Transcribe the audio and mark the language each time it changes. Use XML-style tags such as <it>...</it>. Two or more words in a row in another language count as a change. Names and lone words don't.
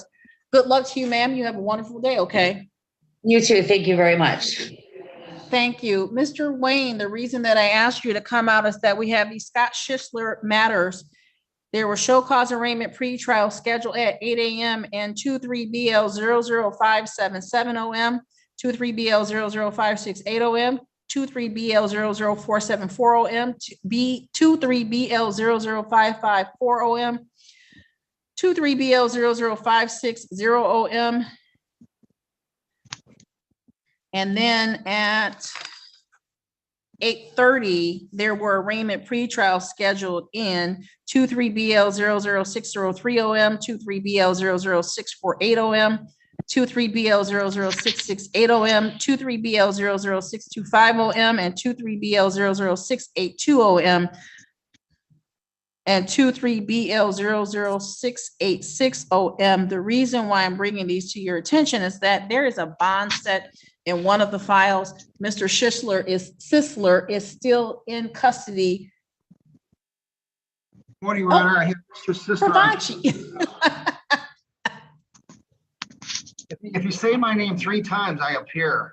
<en>Good luck to you, ma'am. You have a wonderful day, okay? You too. Thank you very much. Thank you. Mr. Wayne, the reason that I asked you to come out is that we have these Scott Schisler matters. There were show cause arraignment pretrial scheduled at 8 a.m. and 23BL00577OM, 23BL00568OM, 23BL00474OM, 23BL00554OM, 23BL00560OM. And then at 8:30, there were arraignment pretrials scheduled in 23BL00603OM, 23BL00648OM, 23BL00668OM, 23BL00625OM, and 23BL00682OM, and 23BL00686OM. The reason why I'm bringing these to your attention is that there is a bond set in one of the files. Mr. Sisler is still in custody. Morning, Your Honor. I have Mr. Sisler. If you say my name 3 times, I appear.</en>